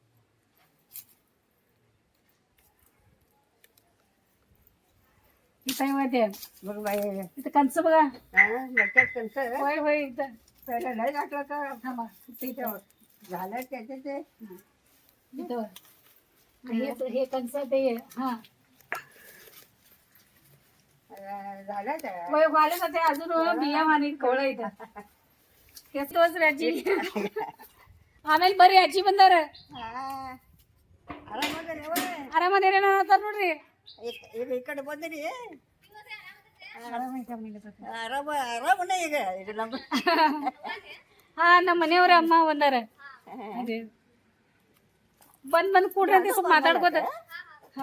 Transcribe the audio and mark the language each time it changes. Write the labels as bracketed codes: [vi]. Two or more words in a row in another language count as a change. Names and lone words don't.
[mr] इथं आहे ते बघ बाई इथं कंच बघा कंच होय होय इथं पहिला नाही टाकलं का थांबा तिथं झालं त्याचे ते इथं हे कंच ते हा वाले अजून बिया मानी कवळ इथं तोच आजी [kn] ಆಮೇಲೆ ಬರ್ರಿ ಅಜ್ಜಿ ಬಂದಾರ ಆರಾಮದೇನ ನೋಡ್ರಿ ಈಗ ಈ ಕಡೆ ಬಂದಿರಿ ಈಗ ನಮ್ಮ ಹಾ ನಮ್ಮ ಮನೆಯವ್ರ ಅಮ್ಮ ಬಂದಾರ ಅದೇ ಬಂದ್ ಕೂಡ್ರಿ ಅಂತ ಸ್ವಲ್ಪ ಮಾತಾಡ್ಕೋತ ಹಾ